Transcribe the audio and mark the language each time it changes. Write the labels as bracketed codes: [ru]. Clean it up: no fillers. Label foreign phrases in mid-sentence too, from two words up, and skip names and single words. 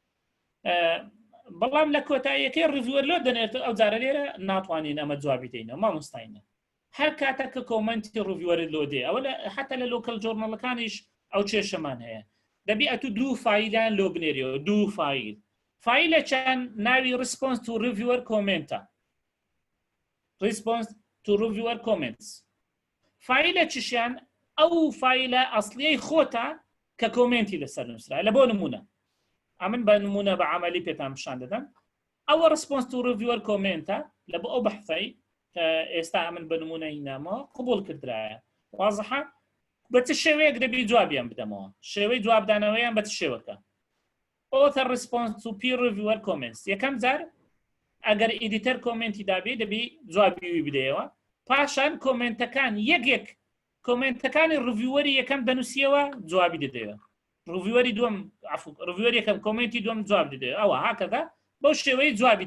[ckb] بەڵام لە کۆتاییەکەی ڕڤیوەر لۆ دەنێت ئەو جارە لێرە ناتوانین ئەمە جوابی دەینەوە مامۆستاینە هەر کاتە کە کۆمنتی ڕڤیوەرت لۆ دێ ئەوە حتا لە [en] local journals [ckb] ئەو کێشەمان هەیە دەبی ئەتو دوو فایلان لۆ بنێریەوە دوو فایل فایلە چەند ناوی [en] response to reviewer comment response to reviewer comments [ckb] فایلە چشیان ئەو فایلە ئەسلیەی خۆتە کە کۆمنتی لەسەر نووسرا لە بۆ نمونە ئەمن بە نمونە بە عملی پێتان پیشان دەدەم ئەوە [en] response to reviewer [ckb] کۆمنتە لە بۆ ئەو بەحثەی کە ئێستا ئەمن بە نمونە هینامەوە قبول کردرایە وازحە بە چ شێوەیەک دەبی جوابیان بدەمەوە شێوەی جوابدانەوەیان بە چ شێوەکە [en] author response to peer reviewer comments [ckb] یەکەم جار ئەگەر ئیدیتەر کۆمنتی دابێ دەبی جوابیوی بدەیەوە پاشان کۆمنتەکان یەکێک کۆمنتەکانی ڕڤیوەری یەکەم دەنووسیەوە جوابی دەدەوە ڕڤیوەری دووەم ڕڤیوەری یەکەم کۆمنتی دووەم جواب دەدەوە ئەوە هاکەدا بەو شێوەی جوابی